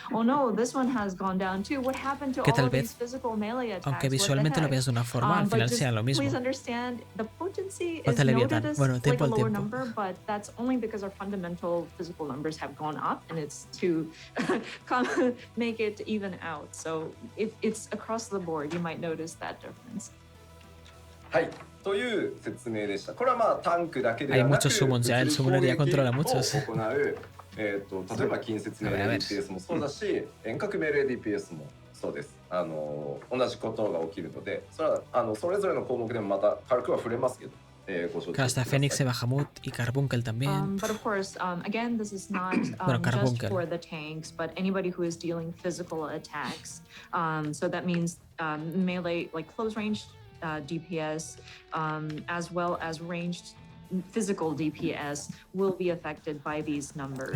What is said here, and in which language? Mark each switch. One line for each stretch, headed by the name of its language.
English: Oh no, this one has gone down too. What happened to all of these physical melee attacks?
Spanish: Aunque visualmente lo veas de una forma, al final sea lo mismo.
English: Please understand, the potency is noted as like a lower number, but that's only because our fundamental physical numbers have gone up, and it's to make it even out. So if it's across the board, you might notice that difference.
Japanese: はい。という説明でした。これはまあタンクだけではなく、
Spanish: hay muchos summons ya, el summoner ya controla muchos.
Japanese: 行う例えば近接命令 DPS もそうだし、遠隔命令 DPS もそうです。同じことが起きるので、それはそれぞれの項目でもまた軽くは触れますけど。
Spanish: Claro, está Fénix, Bahamut y Carbuncle también.
English: But of course, again, this is not just for the tanks, but anybody who is dealing physical attacks. So that means melee, like close range DPS, as well as ranged physical DPS, will be affected by these numbers.